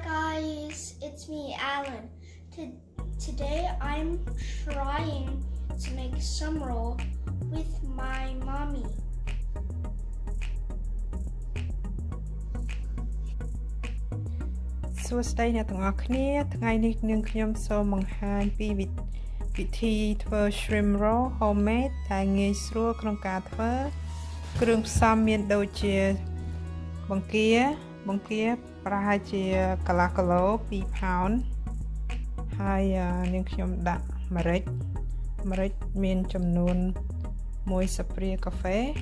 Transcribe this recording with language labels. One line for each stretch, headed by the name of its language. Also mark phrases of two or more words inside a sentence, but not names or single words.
English: guys, it's me, Alan. Today I'm trying to make some roll with my mommy.
Khmer: សួស្តីអ្នកទាំងអស់គ្នាថ្ងៃនេះនាងខ្ញុំសូមបង្ហាញពីវិធីធ្វើ
English: shrimp roll homemade
Khmer: ដែលងាយស្រួលក្នុងការធ្វើគ្រឿងផ្សំមានដូចជាបង្គាប្រហែលជាកន្លះគីឡូ2ផោនហើយនាងខ្ញុំដាក់ម្រេចមានចំនួន1ស្ព្រាកាហ្វេ